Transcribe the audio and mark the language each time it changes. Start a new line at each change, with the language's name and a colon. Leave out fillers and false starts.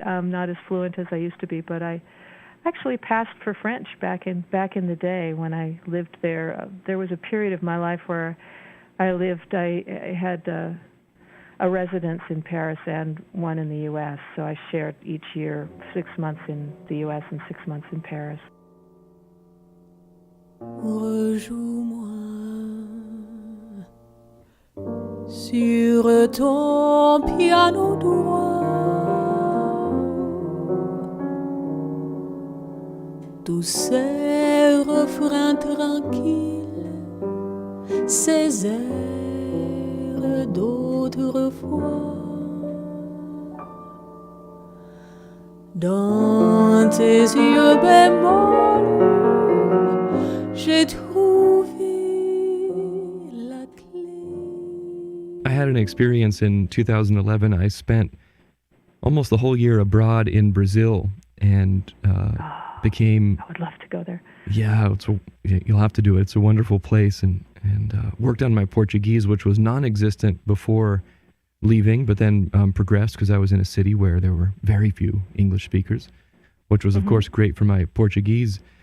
English: I'm not as fluent as I used to be, but I actually passed for French back in the day when I lived there. There was a period of my life where I had a residence in Paris and one in the U.S., so I shared each year 6 months in the U.S. and 6 months in Paris.
French: Rejoue-moi sur ton piano droit, tous ces refrains tranquilles, ces airs d'autrefois. Dans tes yeux bémols, j'ai trouvé la clé.
English: I had an experience in 2011. I spent almost the whole year abroad in Brazil and became... I would love to go there. Yeah, you'll have to do it. It's a wonderful place, and worked on my Portuguese, which was non-existent before leaving, but then progressed because I was in a city where there were very few English speakers, which was, of course, great for my Portuguese.